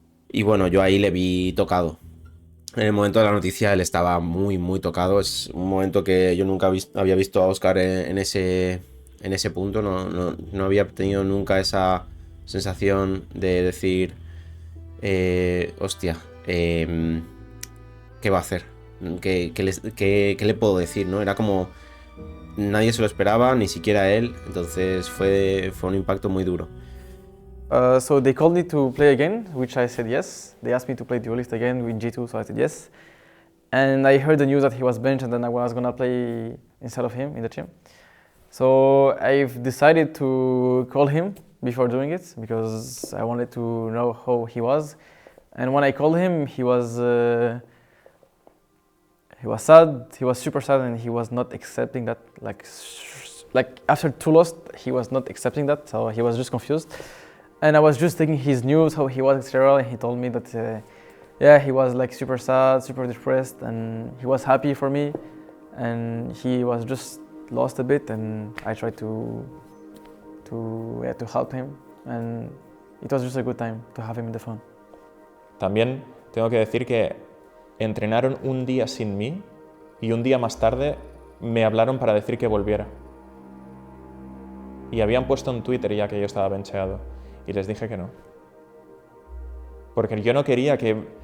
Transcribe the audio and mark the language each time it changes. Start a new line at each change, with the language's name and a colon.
Spanish: Y bueno, yo ahí le vi tocado. En el momento de la noticia él estaba muy tocado, es un momento que yo nunca había visto a Óscar en ese punto, no había tenido nunca esa sensación de decir, hostia, ¿qué va a hacer? ¿Qué le puedo decir? ¿No? Era como, nadie se lo esperaba, ni siquiera él, entonces fue un impacto muy duro.
English: So they called me to play again, which I said yes. They asked me to play Duelist again with G2, so I said yes. And I heard the news that he was benched and then I was gonna play instead of him in the team. So I've decided to call him before doing it because I wanted to know how he was. And when I called him, he was sad. He was super sad, and he was not accepting that. Like after 2 losses, he was not accepting that. So he was just confused. And I was just taking his news, how he was, etc. And he told me that, yeah, he was like super sad, super depressed, and he was happy for me. And he was just lost a bit, and I tried to help him. And it was just a good time to have him in the phone.
Spanish: También tengo que decir que entrenaron un día sin mí y un día más tarde me hablaron para decir que volviera. Y habían puesto en Twitter ya que yo estaba bencheado. Y les dije que no. Porque yo no quería que